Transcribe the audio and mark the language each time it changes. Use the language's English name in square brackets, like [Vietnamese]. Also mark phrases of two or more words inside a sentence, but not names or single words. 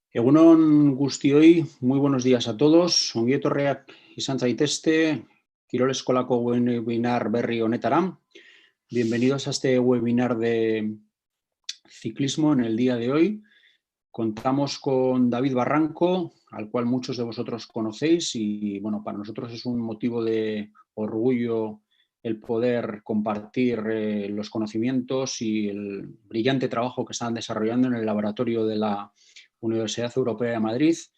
[Basque] Egunon guztioi, [Spanish] muy buenos días a todos. [Basque] Ongi etorriak izan zaitezte, Kirol Eskolako webinar berri honetara. [Spanish] Bienvenidos a este webinar de ciclismo en el día de hoy. Contamos con David Barranco, al cual muchos de vosotros conocéis y bueno, para nosotros es un motivo de orgullo el poder compartir los conocimientos y el brillante trabajo que están desarrollando en el laboratorio de la Universidad Europea de Madrid.